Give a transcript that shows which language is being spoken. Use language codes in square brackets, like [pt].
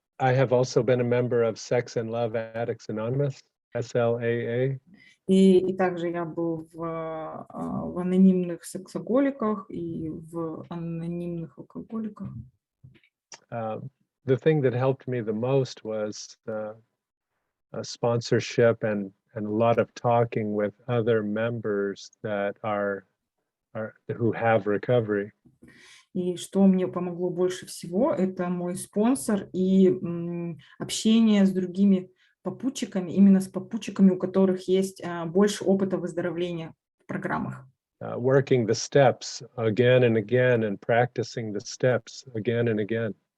[en] I have also been a member of Sex and Love Addicts Anonymous, SLAA. [ru] И также я был в анонимных сексоголиках и в анонимных алкоголиках. [en] The thing that helped me the most was sponsorship and a lot of talking with other members that are who have recovery. [ru] И что мне помогло больше всего, это мой спонсор и общение с другими попутчиками, именно с попутчиками, у которых есть больше опыта выздоровления в программах. [en] Working the steps again and again and practicing the steps again and again.